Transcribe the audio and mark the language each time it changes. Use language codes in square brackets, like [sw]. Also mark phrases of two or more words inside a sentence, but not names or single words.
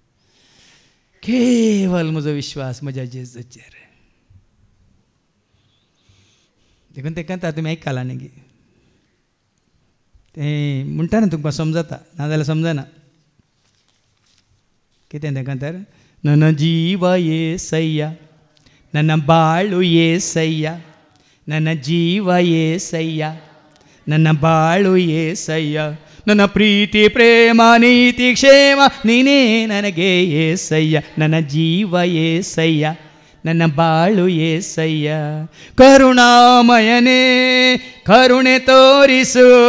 [kok] केवल म्हजो विश्वास म्हज्या जेजूचेर देखून तें कहता तुमी आयकला न्ही तें म्हणटा न्ही तुमकां समजता नाजाल्यार समजना कितें तें कहता [kn] ನನ್ನ ಜೀವ ಏಸಯ್ಯ ನನ್ನ ಬಾಳು ಏಸಯ್ಯ ನನ್ನ ಜೀವ ಏಸಯ್ಯ ನನ್ನ ಬಾಳು ಏಸಯ್ಯ ನನ್ನ ಪ್ರೀತಿ ಪ್ರೇಮ ನೀತಿ ಕ್ಷೇಮ ನೀನೇ ನನಗೆ ಏಸಯ್ಯ ನನ್ನ ಜೀವ ಏಸಯ್ಯ ನನ್ನ ಬಾಳು ಏಸಯ್ಯ ಕರುಣಾಮಯನೇ ಕರುಣೆ ತೋರಿಸು